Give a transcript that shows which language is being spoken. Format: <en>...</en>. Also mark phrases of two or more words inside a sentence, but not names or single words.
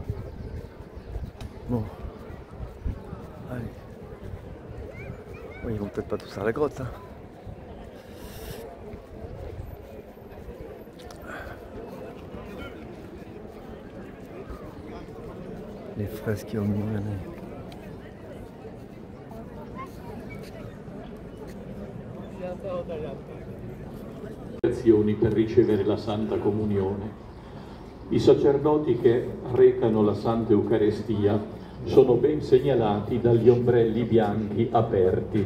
<fr>Bon. Allez. Oui, ils vont peut-être pas tous à la grotte. Les fresques au milieu.</fr> <it>Per ricevere la Santa Comunione. I sacerdoti che recano la Santa Eucaristia sono ben segnalati dagli ombrelli bianchi aperti.</it>